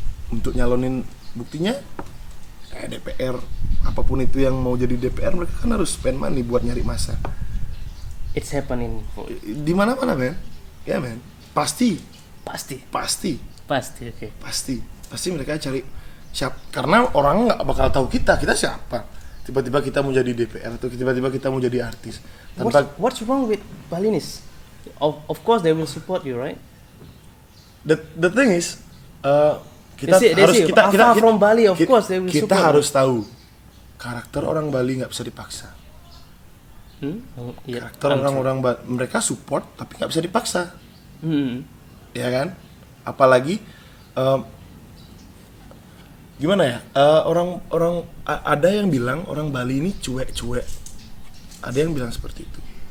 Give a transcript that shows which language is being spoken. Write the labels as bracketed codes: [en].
[id] Untuk nyalonin, buktinya kayak DPR, apapun itu yang mau jadi DPR, mereka kan harus [en] spend money [id] buat nyari masa. [en] It's happening. [id] Di mana-mana, man. Ya, man. Pasti. Pasti. Oke. Pasti mereka cari karena orang nggak bakal tahu kita siapa. Tiba-tiba kita mau jadi DPR atau tiba-tiba kita mau jadi artis. [en] What's wrong with Balinis? Of course they will support you, right? The thing is, kita from Bali, of course they will [id] kita [en] support. [id] harus tahu karakter orang Bali nggak bisa dipaksa. [en] Yeah, [id] Karakter orang-orang mereka support tapi nggak bisa dipaksa. Ya kan? Apalagi gimana ya? Orang ada yang bilang orang Bali ini cuek-cuek. Ada yang bilang seperti itu.